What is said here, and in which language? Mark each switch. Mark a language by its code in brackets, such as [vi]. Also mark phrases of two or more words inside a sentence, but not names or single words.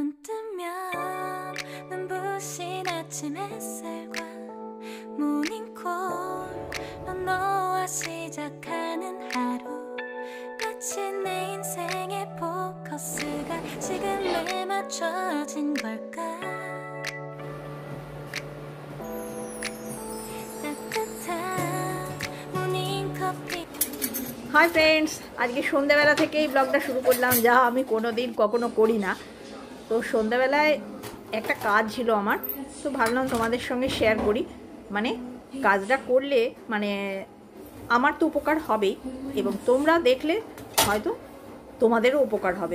[ko] 뜨면 눈부신 아침 햇살과 모닝콜로 너와 시작하는 하루 마치 내 인생의 포커스가 지금에 맞춰진 걸까 따뜻한 모닝커피 [en] hi friends, [bn] আজকে সন্ধ্যাবেলা থেকেই ব্লগটা শুরু করলাম, যা আমি কোনোদিন কখনো করি না। তো সন্ধ্যাবেলায় একটা কাজ ছিল আমার, তো ভাবলাম তোমাদের সঙ্গে শেয়ার করি। মানে কাজটা করলে মানে আমার তো উপকার হবেই, এবং তোমরা দেখলে হয়তো তোমাদেরও উপকার হবে।